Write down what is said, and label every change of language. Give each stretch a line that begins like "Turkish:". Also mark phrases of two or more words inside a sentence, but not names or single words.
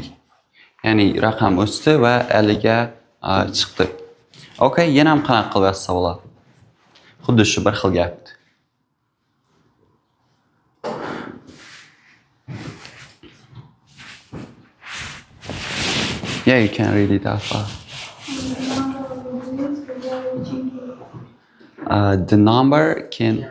Uzbek: Ya'ni raqam o'sdi va 50 ga chiqdi. Okay, yana ham qanaqa qilib yozsa bo'ladi? Xuddi shu bir xil gapdi.
English: Yeah, you can read it out loud. The number can...